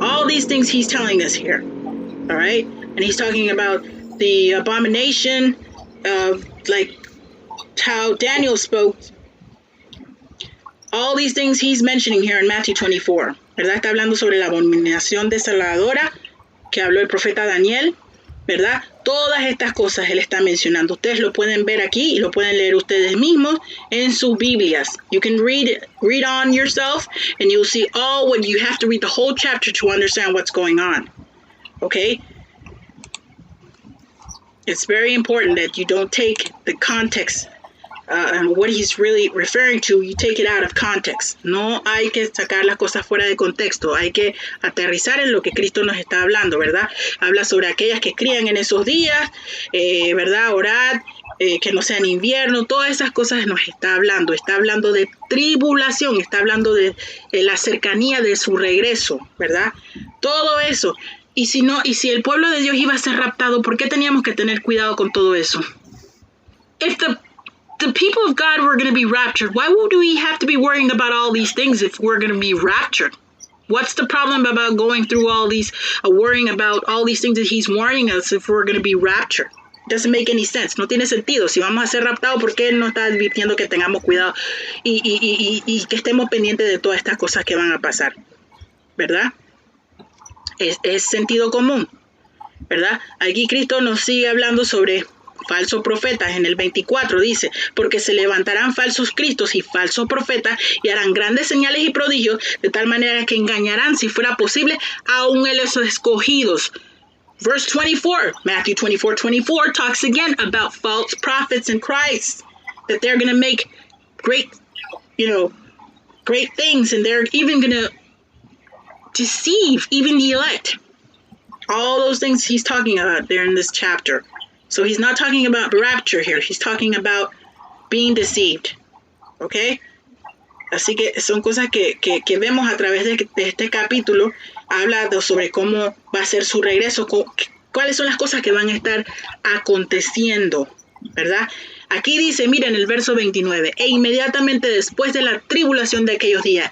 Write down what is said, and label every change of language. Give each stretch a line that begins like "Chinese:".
English: All these things he's telling us here, all right? And he's talking about the abomination of, like, how Daniel spoke. All these things he's mentioning here in Matthew 24,
Spanish: ¿verdad? Está hablando sobre la abominación desoladora que habló el profeta Daniel, ¿verdad? Todas estas cosas él está mencionando. Ustedes lo pueden ver aquí y lo pueden leer ustedes mismos en sus Biblias.
English: You can read on yourself, and you'll see all what you have to read the whole chapter to understand what's going on. Okay? It's very important that you don't take the context and what he's really referring to, you take it out of context.
Spanish: No hay que sacar las cosas fuera de contexto, hay que aterrizar en lo que Cristo nos está hablando, ¿verdad? Habla sobre aquellas que crían en esos días, ¿verdad? Orad, que no sea en invierno, todas esas cosas nos está hablando de tribulación, está hablando de la cercanía de su regreso, ¿verdad? Todo eso. Y si el pueblo de Dios iba a ser raptado, ¿por qué teníamos que tener cuidado con todo eso?
English: If the people of God were going to be raptured, why would we have to be worrying about all these things if we're going to be raptured? What's the problem about going through all these, worrying about all these things that he's warning us if we're going to be raptured? It doesn't make any sense.
Spanish: No tiene sentido. Si vamos a ser raptados, ¿por qué él no está advirtiendo que tengamos cuidado y que estemos pendientes de todas estas cosas que van a pasar? ¿Verdad? Es sentido común, ¿verdad? Aquí Cristo nos sigue hablando sobre falsos profetas. En el 24 dice, porque se levantarán falsos cristos y falsos profetas y harán grandes señales y prodigios, de tal manera que engañarán, si fuera posible, aún a los escogidos.
English: Verse 24, Matthew 24:24 talks again about false prophets in Christ, that they're going to make great things, and they're even going to deceive even the elect. All those things he's talking about there in this chapter. So he's not talking about rapture here. He's talking about being deceived. Okay?
Spanish: Así que son cosas que vemos a través de este capítulo. Habla sobre cómo va a ser su regreso, cuáles son las cosas que van a estar aconteciendo, ¿verdad? Aquí dice, miren el verso 29, e inmediatamente después de la tribulación de aquellos días.